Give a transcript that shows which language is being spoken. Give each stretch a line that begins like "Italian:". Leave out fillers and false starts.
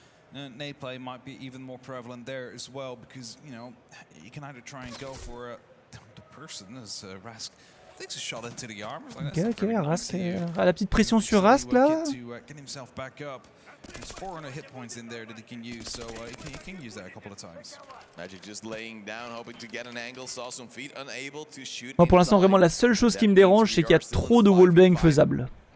English: Nade play might be even more prevalent there as well because you know you can either try and go for the person as Rask takes a shot into the arm.
French: Ok, Rask a la petite pression sur Rask là.
English: Get himself back up. There's 400 hit points in there that he can use, so he can use that a couple of times. Magic just laying down, hoping to get an angle, saw some feet, unable to shoot.
French: Moi pour l'instant vraiment la seule chose qui me dérange c'est qu'il y a trop de wallbang faisables.